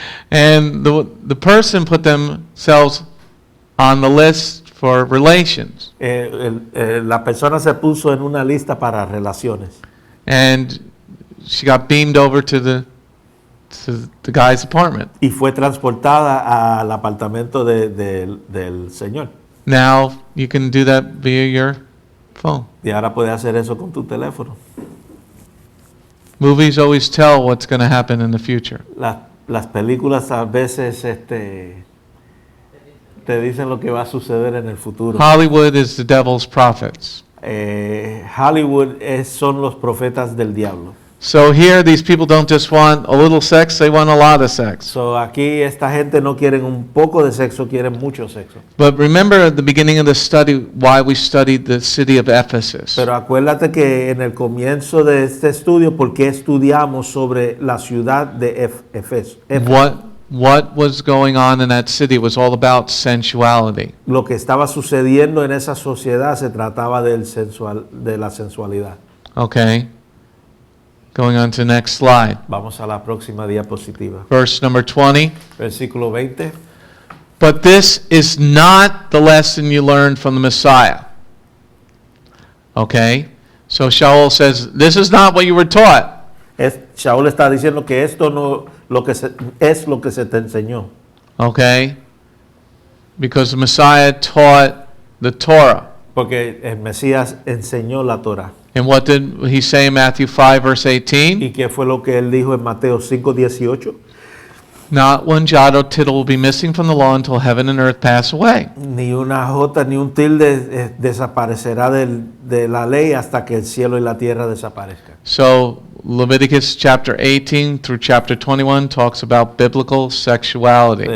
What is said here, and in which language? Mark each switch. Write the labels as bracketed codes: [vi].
[en] And the person put themselves on the list for relations. [es] La persona se puso en una lista para relaciones. [en] And she got beamed over to the guy's apartment. [es] Y fue transportada al apartamento del señor. [en] Now you can do that via your phone. [es] Y ahora puedes hacer eso con tu teléfono. [en] Movies always tell what's going to happen in the future. [es] Las películas a veces te dicen lo que va a suceder en el futuro. [en] Hollywood is the devil's prophets. [es] Hollywood son los profetas del diablo. [en] So here these people don't just want a little sex, they want a lot of sex. [es] So aquí esta gente no quieren un poco de sexo, quieren mucho sexo. [en] But remember at the beginning of the study why we studied the city of Ephesus. [es] Pero acuérdate que en el comienzo de este estudio, ¿por qué estudiamos sobre la ciudad de Éfeso? [en] What was going on in that city was all about sensuality. [es] Lo que estaba sucediendo en esa sociedad se trataba de la sensualidad. [en] Okay. Going on to the next slide. [es] Vamos a la próxima diapositiva. [en] Verse number 20. [es] Versículo 20. [en] But this is not the lesson you learned from the Messiah. Okay? So Shaul says, this is not what you were taught. [es] Shaul está diciendo que esto no es lo que se te enseñó. [en] Okay? Because the Messiah taught the Torah. [es] Porque el Mesías enseñó la Torah. [en] And what did he say in Matthew 5 verse 18? [es] ¿Y qué fue lo que él dijo en Mateo 5:18? [en] Not one jot or tittle will be missing from the law until heaven and earth pass away. [es] Ni una jota ni un tilde desaparecerá de la ley hasta que el cielo y la tierra desaparezcan. [en] So Leviticus chapter 18 through chapter 21 talks about biblical sexuality.